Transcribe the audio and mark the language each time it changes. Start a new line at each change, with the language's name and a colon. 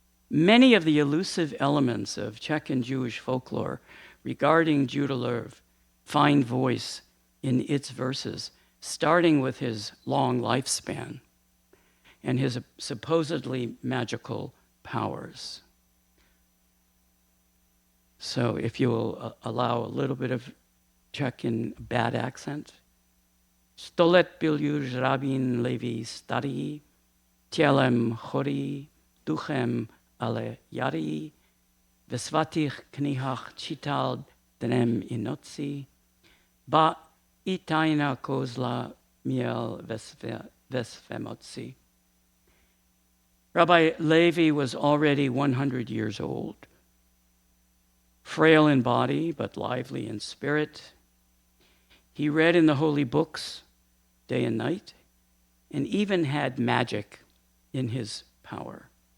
English: Many of the elusive elements of Czech and Jewish folklore regarding Judah Löw find voice in its verses, starting with his long lifespan and his supposedly magical powers. So if you will allow a little bit of Czech in bad accent.
Czech: 100 let byl už rabín Leví starý, tělem chorý, duchem ale jarý, ve svatých knihách čítal dnem i noci, ba i tajná kouzla měl ve své moci.
English: Rabbi Levi was already 100 years old, frail in body but lively in spirit. He read in the holy books day and night, and even had magic in his power.